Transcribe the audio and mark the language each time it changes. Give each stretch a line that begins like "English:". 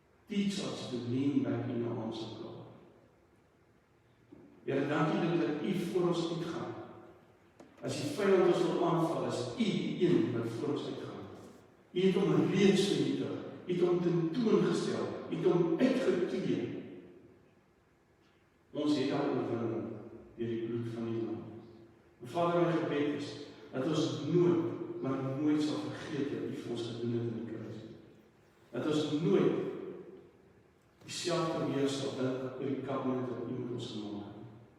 English: Teach us to lean back in your arms of God.
Afrikaans: Here, dankie dat U voor ons uitgaan. As die vyand ons wil aanval, is U die een wat voor ons uitgaan. U het hom reeds vernietig. U het hom tentoongestel. U het hom uitgeklee. Ons het al oorwinning deur die bloed van die Lam. Vader, my gebed is dat ons nooit, maar nooit sal vergeet wat U vir ons gedoen het in die kruis. Dat ons nooit dieselfde weer sal dink oor die covenant wat U met ons gemaak het.